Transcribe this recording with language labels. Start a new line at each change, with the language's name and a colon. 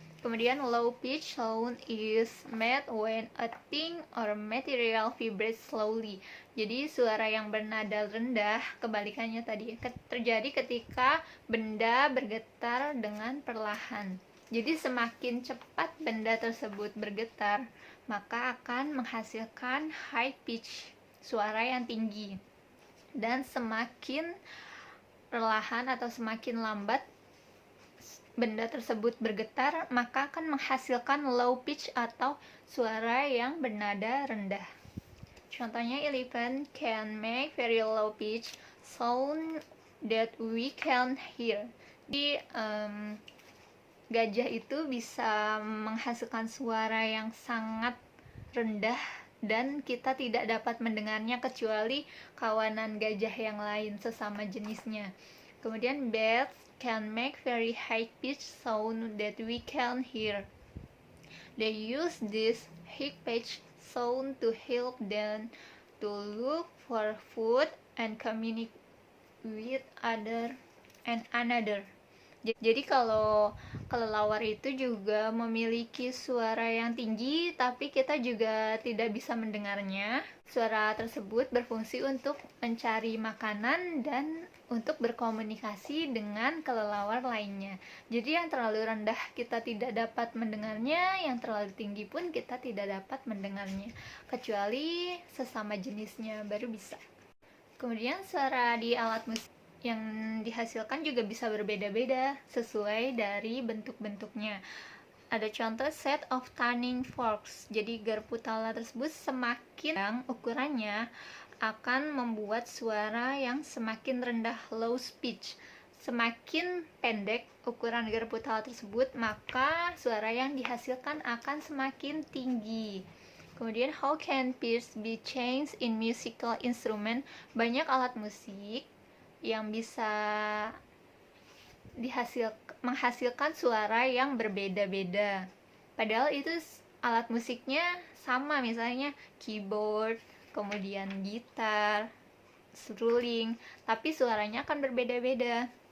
Indonesian: Kemudian
English: low pitch sound is made when a thing or material vibrates slowly.
Indonesian: Jadi suara yang bernada rendah, kebalikannya tadi, terjadi ketika benda bergetar dengan perlahan. Jadi semakin cepat benda tersebut bergetar, maka akan menghasilkan high pitch, suara yang tinggi. Dan semakin perlahan atau semakin lambat benda tersebut bergetar, maka akan menghasilkan low pitch atau suara yang bernada rendah. Contohnya,
English: elephant can make very low pitch sound that we can hear.
Indonesian: Jadi gajah itu bisa menghasilkan suara yang sangat rendah dan kita tidak dapat mendengarnya kecuali kawanan gajah yang lain sesama jenisnya. Kemudian
English: bats can make very high pitch sound that we can hear. They use this high pitch sound to help them to look for food and communicate with other and another.
Indonesian: Jadi kalau kelelawar itu juga memiliki suara yang tinggi, tapi kita juga tidak bisa mendengarnya. Suara tersebut berfungsi untuk mencari makanan dan untuk berkomunikasi dengan kelelawar lainnya. Jadi yang terlalu rendah kita tidak dapat mendengarnya, yang terlalu tinggi pun kita tidak dapat mendengarnya, kecuali sesama jenisnya baru bisa. Kemudian suara di alat musik yang dihasilkan juga bisa berbeda-beda sesuai dari bentuk-bentuknya. Ada contoh
English: set of tuning forks.
Indonesian: Jadi garpu tala tersebut semakin yang ukurannya akan membuat suara yang semakin rendah, low pitch. Semakin pendek ukuran garpu tala tersebut, maka suara yang dihasilkan akan semakin tinggi. Kemudian,
English: how can pitch be changed in musical instrument?
Indonesian: Banyak alat musik yang bisa menghasilkan suara yang berbeda-beda. Padahal itu alat musiknya sama, misalnya keyboard, kemudian gitar, seruling, tapi suaranya akan berbeda-beda.